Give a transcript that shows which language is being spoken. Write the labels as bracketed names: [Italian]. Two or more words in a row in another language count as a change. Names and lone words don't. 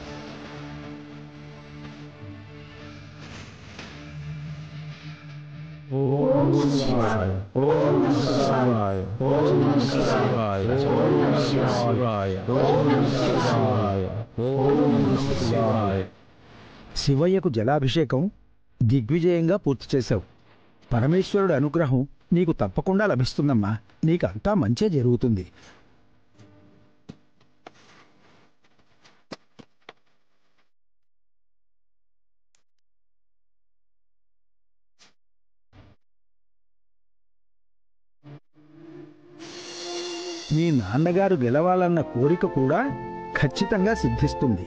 [Sanskrit] ओम शिवाय ओम शिवाय ओम शिवाय ओम शिवाय ओम शिवाय ओम शिवाय। [Telugu] శివయ్యకు జలాభిషేకం దిగ్విజయంగా పూర్తి చేశావు. పరమేశ్వరుడి అనుగ్రహం నీకు తప్పకుండా లభిస్తుందమ్మా. నీకంతా మంచే జరుగుతుంది. మీ నాన్నగారు గెలవాలన్న కోరిక కూడా ఖచ్చితంగా సిద్ధిస్తుంది.